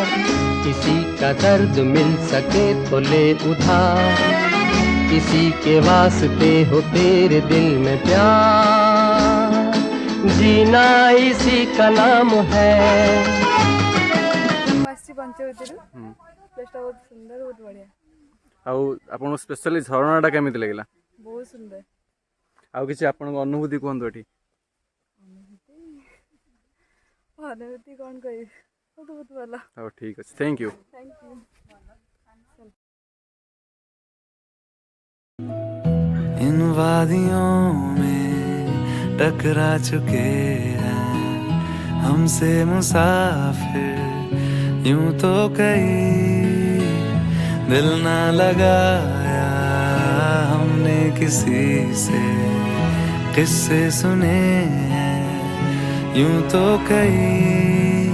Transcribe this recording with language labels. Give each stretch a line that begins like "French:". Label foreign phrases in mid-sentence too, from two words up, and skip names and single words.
Hindi: किसी का दर्द मिल सके तो ले उधार, किसी के वास्ते हो तेरे दिल में प्यार, जीना इसी का नाम है। प्लेसटा बहुत सुंदर, बहुत बढ़िया,
Odia: ଆଉ ଆପଣଙ୍କୁ ସ୍ପେଶାଲି ଝରଣାଟା କେମିତି ଲାଗିଲା?
Hindi: बहुत सुंदर।
Odia: ଆଉ କିଛି ଆପଣଙ୍କ ଅନୁଭୂତି କୁହନ୍ତୁ ଏଠି। ଅନୁଭୂତି କୌନ କହି, ବହୁତ ଭଲା। ହଉ ଠିକ୍ ଅଛି,
English: thank you. thank you.
Hindi: इन वादियों में टकरा चुके हैं हमसे मुसाफिर, यूं तो कहीं दिल ना लगाया हमने किसी से, किस्से सुने हैं यूं तो कहीं